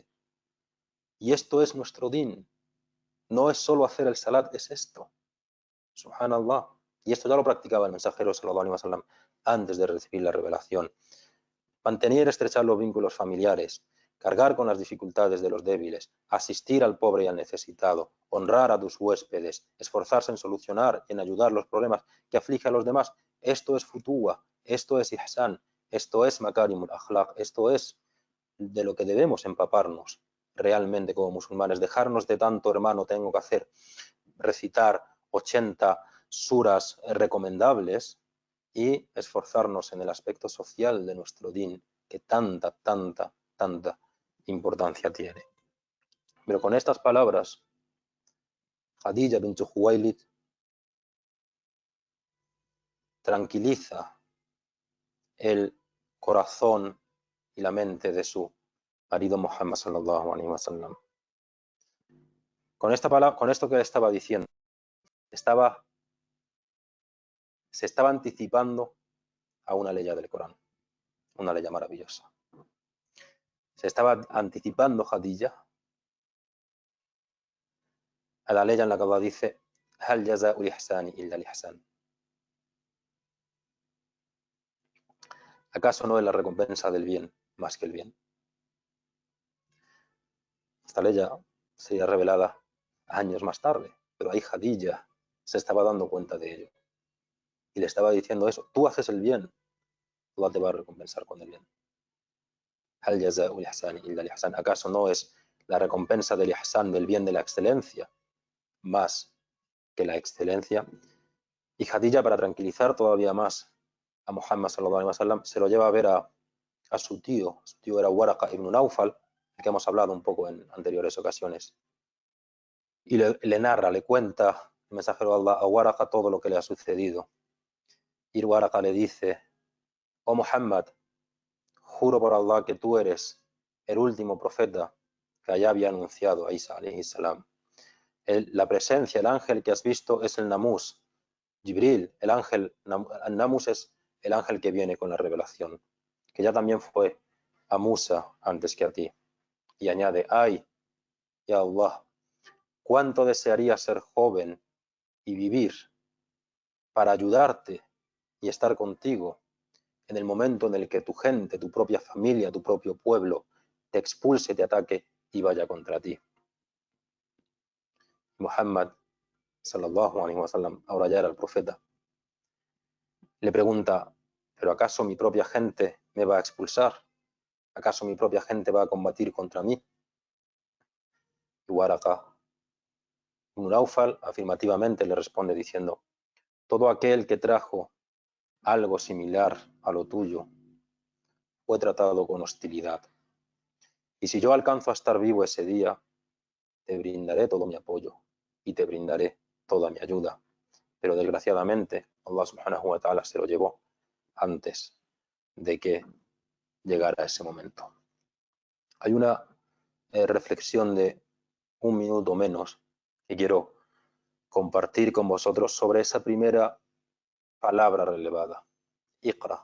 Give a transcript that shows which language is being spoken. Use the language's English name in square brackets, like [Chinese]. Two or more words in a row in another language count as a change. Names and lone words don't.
[Spanish] Y esto es nuestro din. No es solo hacer el salat, es esto. Subhanallah. Y esto ya lo practicaba el mensajero [Arabic] صلى الله عليه وسلم [Spanish] antes de recibir la revelación. Mantener y estrechar los vínculos familiares, cargar con las dificultades de los débiles, asistir al pobre y al necesitado, honrar a tus huéspedes, esforzarse en solucionar y en ayudar los problemas que afligen a los demás. Esto es futuwa, esto es ihsan, esto es [Arabic] مكارم الأخلاق, [Spanish] esto es de lo que debemos empaparnos realmente como musulmanes, dejarnos de tanto hermano tengo que hacer, recitar 80 suras recomendables y esforzarnos en el aspecto social de nuestro din, que tanta, tanta, tanta importancia tiene. Pero con estas palabras, Khadija bint Khuwailid tranquiliza el corazón y la mente de su marido Muhammad [Arabic] صلى الله عليه وسلم. [Spanish] Con esta palabra, con esto que le estaba diciendo, se estaba anticipando a una ley del Corán, una ley maravillosa. Se estaba anticipando Khadija a la ley en la que Allah dice, [Arabic] هل جزاء الإحسان إلا الإحسان. [Spanish] ¿Acaso no es la recompensa del bien más que el bien? Esta ley ya sería revelada años más tarde, pero ahí Jadilla se estaba dando cuenta de ello y le estaba diciendo eso: tú haces el bien, Allah te va a recompensar con el bien. [Arabic] هل جزاء الإحسان إلا الإحسان. [Spanish] ¿Acaso no es la recompensa del ihsan, del bien, de la excelencia, más que la excelencia? Y Jadilla, para tranquilizar todavía más a Muhammad [Arabic] صلى الله عليه وسلم, [Spanish] se lo lleva a ver a su tío. Su tío era Waraqa ibn Nawfal, del que hemos hablado un poco en anteriores ocasiones. Y le narra, le cuenta el mensajero de Allah a Waraqa todo lo que le ha sucedido. Y Waraqa le dice: oh Muhammad, juro por Allah que tú eres el último profeta que allá había anunciado a Isa [Arabic] عليه السلام. [Spanish] La presencia, el ángel que has visto es el Namus, Jibril, el ángel. El Namus es el ángel que viene con la revelación, que ya también fue a Musa antes que a ti. Y añade: ay, [Arabic] يا الله, [Spanish] cuánto desearía ser joven y vivir para ayudarte y estar contigo en el momento en el que tu gente, tu propia familia, tu propio pueblo te expulse, te ataque y vaya contra ti. Muhammad [Arabic] صلى الله عليه وسلم, [Spanish] ahora ya era el profeta, le pregunta: ¿pero acaso mi propia gente me va a expulsar? ¿Acaso mi propia gente va a combatir contra mí? Y Waraqa ibn Nawfal afirmativamente le responde diciendo: todo aquel que trajo algo similar a lo tuyo fue tratado con hostilidad. Y si yo alcanzo a estar vivo ese día, te brindaré todo mi apoyo y te brindaré toda mi ayuda. Pero desgraciadamente [Arabic] الله سبحانه وتعالى [Spanish] se lo llevó antes de que llegara ese momento. Hay una reflexión de un minuto menos que quiero compartir con vosotros sobre esa primera palabra relevada: Iqra.